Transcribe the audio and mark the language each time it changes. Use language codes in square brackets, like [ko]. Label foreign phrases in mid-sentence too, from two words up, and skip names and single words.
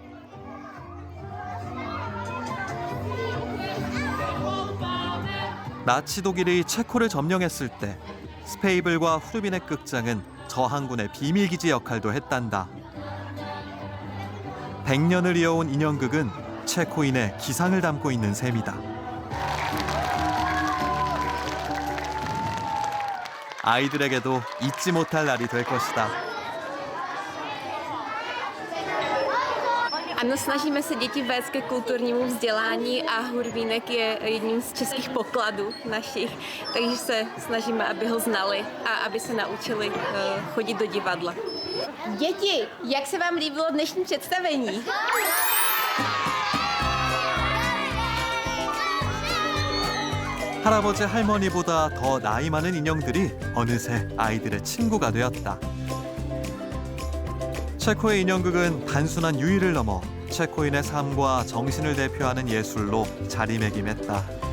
[ko] 나치 독일이 체코를 점령했을 때 스페이블과 후르비넥 극장은 저항군의 비밀기지 역할도 했단다. 100년을 이어온 인형극은 체코인의 기상을 담고 있는 셈이다. 아이들에게도 잊지 못할 날이 될 것이다. [cs] Ano, snažíme se děti vést ke kulturnímu vzdělání a Hurvínek je jedním z českých pokladů našich, takže se snažíme, aby ho znali a aby se naučili chodit do divadla. Děti, jak se vám líbilo dnešní představení? [ko] 할아버지 할머니보다 더 나이 많은 인형들이 어느새 아이들의 친구가 되었다. 체코의 인형극은 단순한 유희를 넘어 체코인의 삶과 정신을 대표하는 예술로 자리매김했다.